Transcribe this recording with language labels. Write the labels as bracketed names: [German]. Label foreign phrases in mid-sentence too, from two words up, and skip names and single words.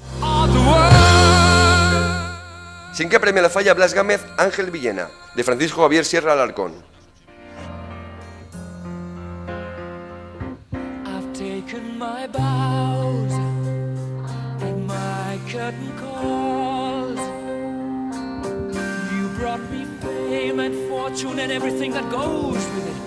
[Catalan] Cinquè premi a la falla Blas Gámez Ángel Villena, de Francisco Javier Sierra Alarcón. [English] I've taken my bows and my curtain calls. You brought me fame and fortune and everything that goes with it.